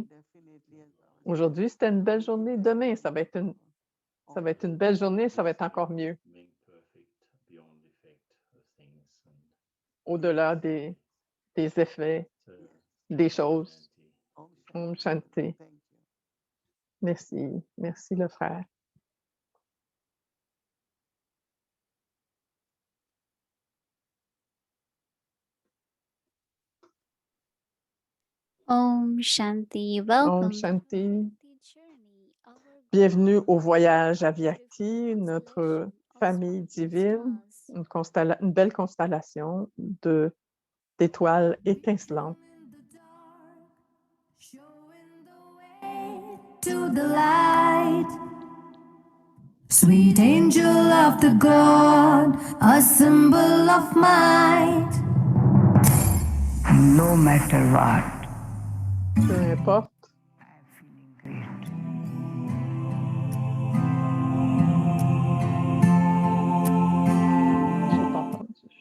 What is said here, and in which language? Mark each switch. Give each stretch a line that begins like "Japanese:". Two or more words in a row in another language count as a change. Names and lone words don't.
French: Aujourd'hui, c'était une belle journée. Demain, ça va être une belle journée. Ça va être encore mieux. Au-delà des effets, des choses.
Hindi: ओम शांति.
French: Merci. Merci, le frère.
Hindi: ओम शांति. Om
English: Welcome.
Hindi: Shanti.
French: Bienvenue au voyage à Vyakti, notre famille divine, une belle constellation d'étoiles étincelantes.
English: To the light, sweet angel of the God, a symbol of might. No matter what,
French: Peu importe.
English: I'm feeling great.
French: J'ai pas entendu.